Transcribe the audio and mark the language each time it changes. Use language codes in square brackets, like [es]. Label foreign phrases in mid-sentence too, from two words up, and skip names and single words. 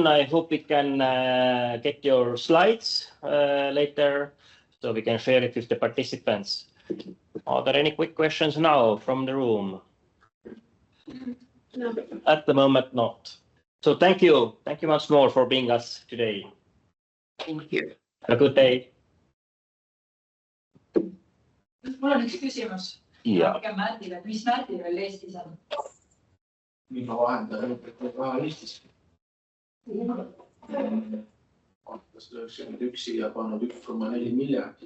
[en] I hope we can get your slides later so we can share it with the participants. Are there any quick questions now from the room? No. At the moment, not. So thank you. Thank you once more for being us today. Thank you. Have a good day. [et] Mul on üks küsimus. Märdile, mis Märdil veel Eestis on? Mina vahendan raha Eestis. Aastast 1991 siia pannud 1,4 miljardit.